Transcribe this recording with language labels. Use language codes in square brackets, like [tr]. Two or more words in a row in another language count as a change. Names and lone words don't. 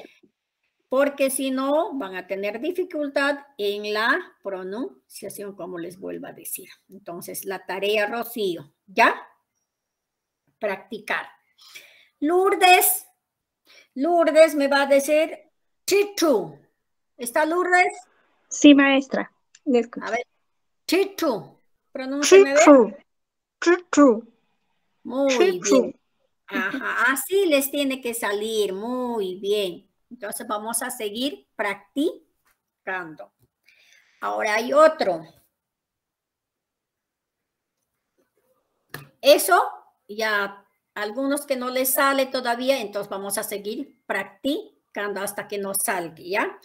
[es] Porque si no, van a tener dificultad en la pronunciación, como les vuelvo a decir. Entonces, la tarea, Rocío, ¿ya? Practicar. Lourdes. Lourdes me va a decir chichu. ¿Está Lourdes? Sí, maestra. Le escucho. A ver, chichu. Pronúnciame. Chichu. Chichu. Muy bien. Ajá, así les tiene que salir. Muy bien. Entonces vamos a seguir practicando. Ahora hay otro. Eso ya algunos que no les sale todavía, entonces vamos a seguir practicando hasta que nos salga, ¿ya?